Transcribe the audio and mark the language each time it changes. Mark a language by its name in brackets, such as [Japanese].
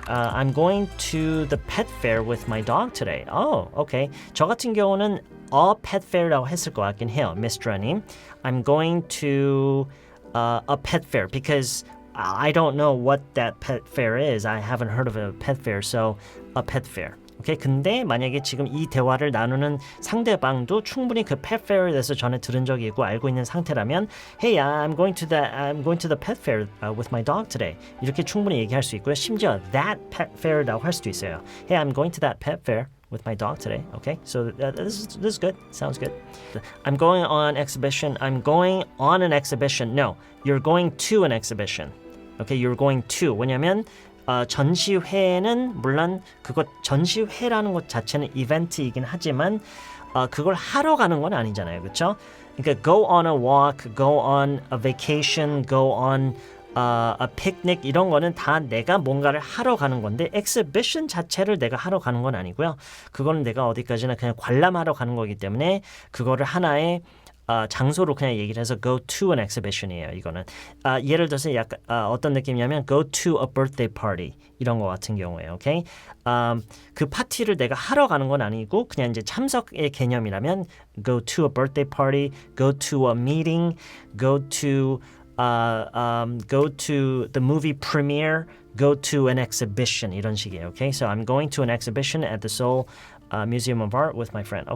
[English] I'm going to the pet fair with my dog today. Oh, okay. [Korean] 저 같은 경우는 a pet fair라고 했을 것 같긴 해요, 미스터님. [English] I'm going to a pet fair because I don't know what that pet fair is. I haven't heard of a pet fair, so a pet fair. [Korean] 오케이, 근데 만약에 지금 이 대화를 나누는 상대방도 충분히 그 pet fair에 대해서 전에 들은 적이 있고 알고 있는 상태라면 [English] Hey, I'm going to the pet fair with my dog today. [Korean] 이렇게 충분히 얘기할 수 있고요. 심지어 that pet fair라고 할 수도 있어요. [English] Hey, I'm going to that pet fair with my dog today. Okay, so this is good. Sounds good. I'm going on exhibition. I'm going on an exhibition. No, you're going to an exhibition. Okay, you're going to. [Korean] 왜냐면 전시회는 물론 그것 전시회라는 것 자체는 이벤트이긴 하지만 그걸 하러 가는 건 아니잖아요, 그렇죠? 그러니까 [English] go on a walk, go on a vacation, go on a picnic [Korean] 이런 거는 다 내가 뭔가를 하러 가는 건데 exhibition 자체를 내가 하러 가는 건 아니고요. 그거는 내가 어디까지나 그냥 관람하러 가는 거기 때문에 그거를 하나의 장소로 그냥 얘기를 해서 go to an exhibition이에요. 이거는 예를 들어서 약간 어떤 느낌이냐면 [English] go to a birthday party [Korean] 이런 거 같은 경우에요. 오케이? 그 파티를 내가 하러 가는 건 아니고 그냥 이제 참석의 개념이라면 [English] go to a birthday party, go to a meeting, go to the movie premiere, go to an exhibition [Korean] 이런 식이에요. Okay? [English] So I'm going to an exhibition at the Seoul Museum of Art with my friend.